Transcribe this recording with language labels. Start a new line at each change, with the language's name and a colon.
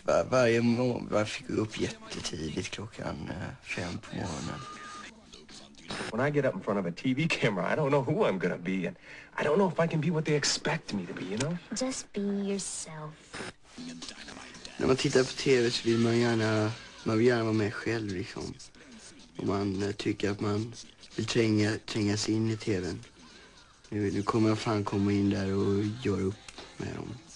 Swedish: Varje morgon jag fick gå upp jättetidigt klockan 5 på morgonen.
English: When I get up in front of a TV camera, I don't know who I'm gonna be, and I don't know if I can be what they expect me to be, you know? Just be yourself.
Swedish: När man tittar på TV så vill man gärna vara med själv liksom. Och man tycker att man vill tränga sig in i TVn. Nu kommer jag fan komma in där och göra upp med dem.